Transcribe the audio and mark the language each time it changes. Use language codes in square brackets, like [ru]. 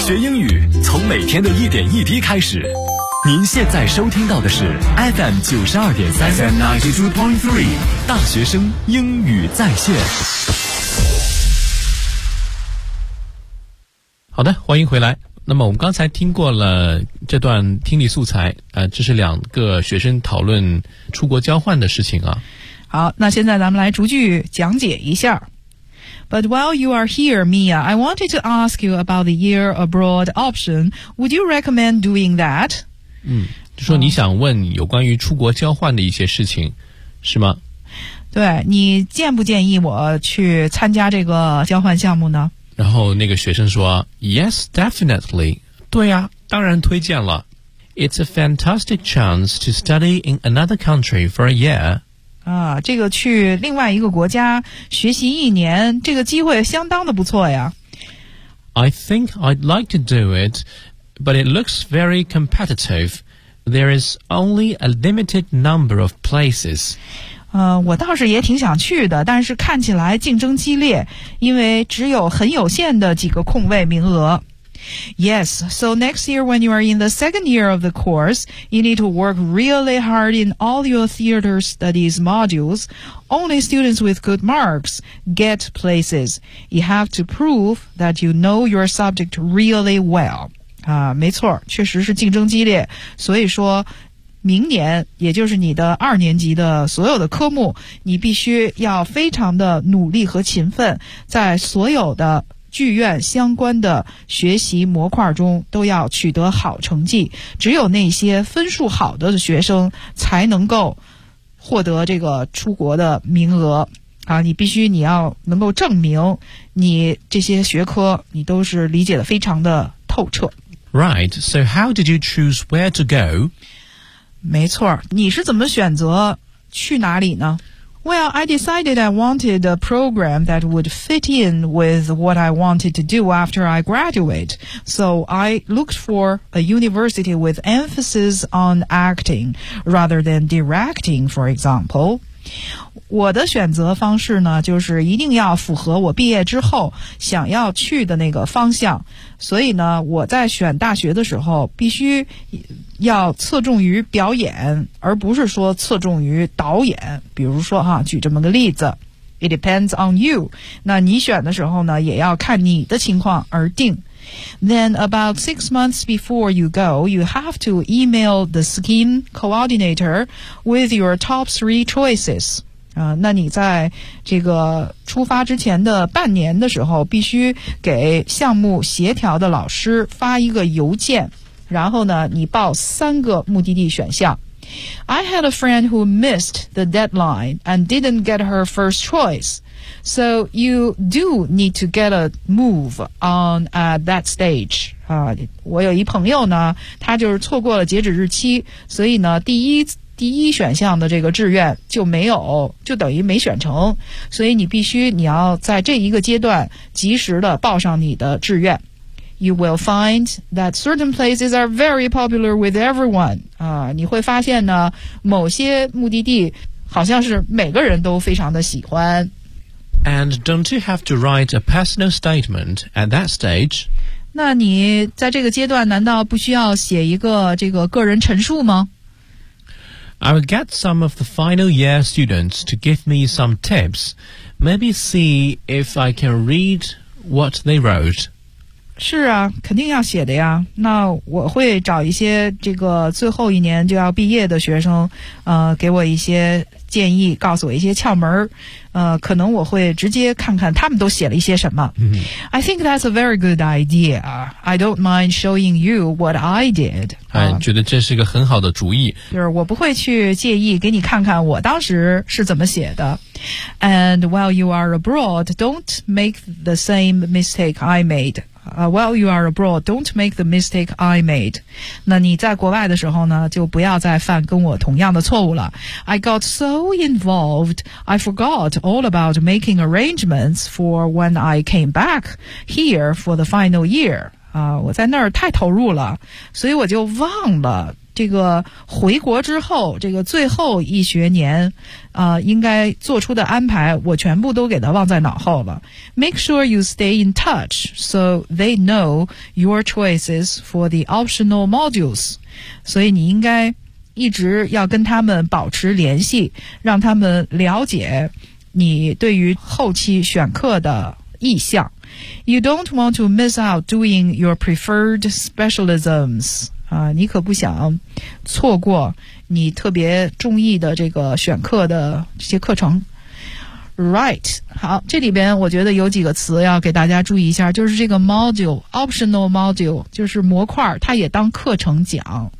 [zh] 学英语从每天的一点一滴开始。您现在收听到的是 FM 92.3 大学生英语在线。好的，欢迎回来。那么我们刚才听过了这段听力素材，这是两个学生讨论出国交换的事情啊。好，那现在咱们来逐句讲解一下。 [en] But while you are here, Mia, I wanted to ask you about the year abroad option. Would you recommend doing that? [zh] 嗯，就说你想问有关于出国交换的一些事情，是吗？对，你建不建议我去参加这个交换项目呢？然后那个学生说 [en] Yes, definitely. [zh] 对啊，当然推荐了。 [en] It's a fantastic chance to study in another country for a year. [zh] 啊，这个去另外一个国家学习一年，这个机会相当的不错呀。 [en] I think I'd like to do it, but it looks very competitive. There is only a limited number of places. [zh] 我倒是也挺想去的，但是看起来竞争激烈，因为只有很有限的几个空位名额。 [en] Yes, so next year when you are in the second year of the course, you need to work really hard in all your theater studies modules. Only students with good marks get places. You have to prove that you know your subject really well. [zh] 没错，确实是竞争激烈，所以说明年，也就是你的二年级的所有的科目，你必须要非常的努力和勤奋，在所有的剧院相关的学习模块中都要取得好成绩。只有那些分数好的学生才能够获得这个出国的名额。啊，你要能够证明你这些学科你都是理解的非常的透彻。 [en] Right, so how did you choose where to go? [zh] 没错，你是怎么选择去哪里呢？ [en] Well, I decided I wanted a program that would fit in with what I wanted to do after I graduate. So I looked for a university with emphasis on acting rather than directing, for example. [zh] 我的选择方式呢，就是一定要符合我毕业之后想要去的那个方向。所以呢，我在选大学的时候必须要侧重于表演，而不是说侧重于导演。比如说哈，举这么个例子， [en] It depends on you， [zh] 那你选的时候呢，也要看你的情况而定。 [en] Then about 6 months before you go, you have to email the scheme coordinator with your top 3 choices. [zh] 那你在这个出发之前的半年的时候，必须给项目协调的老师发一个邮件，然后呢，你报三个目的地选项。 [en] I had a friend who missed the deadline and didn't get her first choice. So you do need to get a move on at that stage. [zh] 我有一朋友呢，他就是错过了截止日期，所以呢，第一选项的这个志愿就没有，就等于没选成。所以你要在这一个阶段及时的报上你的志愿。 [en] You will find that certain places are very popular with everyone. [zh] 你会发现呢，某些目的地好像是每个人都非常的喜欢。 [en] And don't you have to write a personal statement at that stage? [zh] 那你在这个阶段难道不需要写一个这个个人陈述吗？ [en] I will get some of the final year students to give me some tips. Maybe see if I can read what they wrote. [zh] 是啊，肯定要写的呀。那我会找一些这个最后一年就要毕业的学生，给我一些建议，告诉我一些窍门，可能我会直接看看他们都写了一些什么。 Mm-hmm. [en] I think that's a very good idea. I don't mind showing you what I did. [zh] 哎，觉得这是一个很好的主意。就是我不会去介意给你看看我当时是怎么写的。 [en] And while you are abroad, don't make the same mistake I made. While you are abroad, don't make the mistake I made. [zh] 那你在国外的时候呢，就不要再犯跟我同样的错误了。 [en] I got so involved, I forgot all about making arrangements for when I came back here for the final year. [zh] 我在那儿太投入了，所以我就忘了这个回国之后，这个最后一学年，应该做出的安排，我全部都给他忘在脑后了。 [en] Make sure you stay in touch so they know your choices for the optional modules. [zh] 所以你应该一直要跟他们保持联系，让他们了解你对于后期选课的意向。 [en] You don't want to miss out doing your preferred specialisms. [zh] 你可不想错过你特别中意的这个选课的这些课程。 Right, 好，这里边我觉得有几个词要给大家注意一下，就是这个 module, optional module, 就是模块，它也当课程讲。